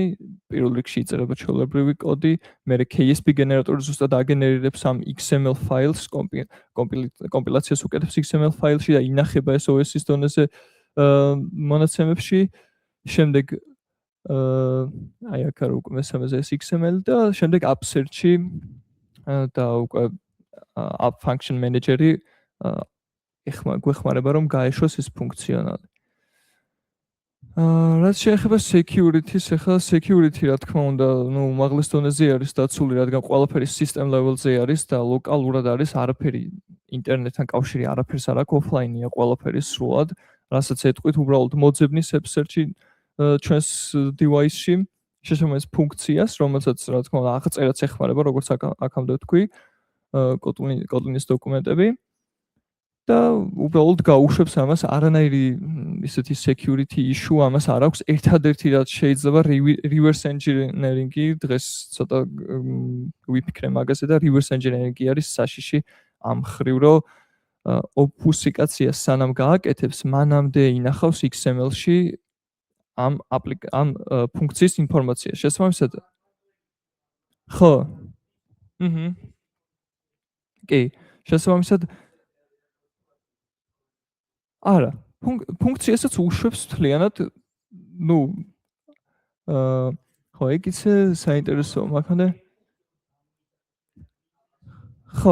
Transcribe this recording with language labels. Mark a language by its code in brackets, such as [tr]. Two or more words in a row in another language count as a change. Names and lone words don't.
[ka] პირველ რიგში იწერება ჩვეულებრივი კოდი, მერე KSP გენერატორი ზუსტად აგენერირებს ამ XML ფაილს, კომპილაციას უკეთებს XML ფაილში და ინახება ეს OS-ის დონეზე მონაცემებში. შემდეგ აი აქ არის უკვე მესამეზე ეს XML და შემდეგ [en] app search-ი [ka] და უკვე [en] app function manager-ი [ka] გვეხმარება რომ გაეშვას ეს ფუნქციონალი. რაც შეეხება security-ს, ახლა security რა თქმა უნდა, ნუ უმაღლეს დონეზე არის დაცული, რადგან ყველაფერი [en] system level-ზე [ka] არის და ლოკალურად არის, არაფერი ინტერნეტთან კავშირი არაფერს არ აქვს, offline-ია ყველაფერი სრულად, რასაც ეტყვით უბრალოდ მოძებნის [en] app search-ი [ka] ჩვენს device-ში შესაბამის ფუნქციას, რომელსაც რა თქმა უნდა აღწერაც ეხმარება, როგორც აქამდე ვთქვი, Kotlin-ის დოკუმენტები. და უბრალოდ გაუშვებს ამას არანაირი ისეთი [en] security issue [ka] ამას არ აქვს. ერთადერთი რაც შეიძლება [en] reverse engineering-ი [ka] დღეს ცოტა ვიფიქრე მაგაზე და [en] reverse engineering-ი [ka] არის საშიში ამ ხრივ, რომ ოფუსიკაციას სანამ გააკეთებს, მანამდე ინახავს XML-ში ამ ფუნქციის ინფორმაცია. შესაბამისად ხო. კი, შესაბამისად არა, ფუნქციასაც უშვებს მთლიანად, ნუ ხო, ეგ ისე საინტერესოა, მაგამდე ხო.